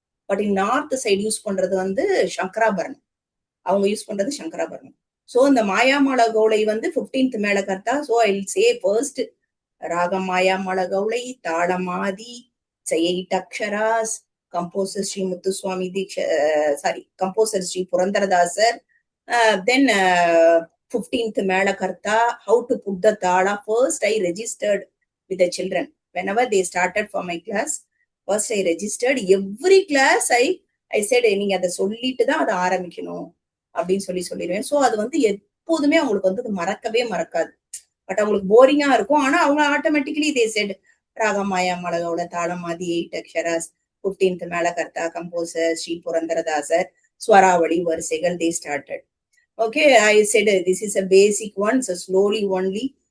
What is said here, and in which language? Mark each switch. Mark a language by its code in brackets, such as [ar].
[en] but north side use [ta] பண்றது வந்து [en] சங்கராபரணம். அவங்க யூஸ் பண்றது சங்கராபரணம். சோ இந்த மாயாமாள கவுளை வந்து 15th melakarta. So I will say first ragam Mayamalavagowla, தாளமாதி, 8 aksharas, composer Sri Muthuswami composer Sri Purandaradasar. Then 15th melakarta, how to put the thala. First I registered with the children whenever they started for my class. First I registered every class. I said [ta] நீங்க அதை சொல்லிட்டு தான் அதை ஆரம்பிக்கணும் அப்படின்னு சொல்லிடுவேன். ஸோ அது வந்து எப்போதுமே அவங்களுக்கு வந்து மறக்கவே மறக்காது. பட் அவங்களுக்கு போரிங்கா இருக்கும். ஆனா அவங்க [en] automatically they set [ta] ராகம் மாயா மலகோட, தாளமாதி, 8 அக்ஷராஸ், 15th மேல கர்த்தா, கம்போசர் ஸ்ரீ புரந்தரதாசர், ஸ்வராவளி வரிசைகள் [en] They started. Okay, I said this is a basic one, so slowly only.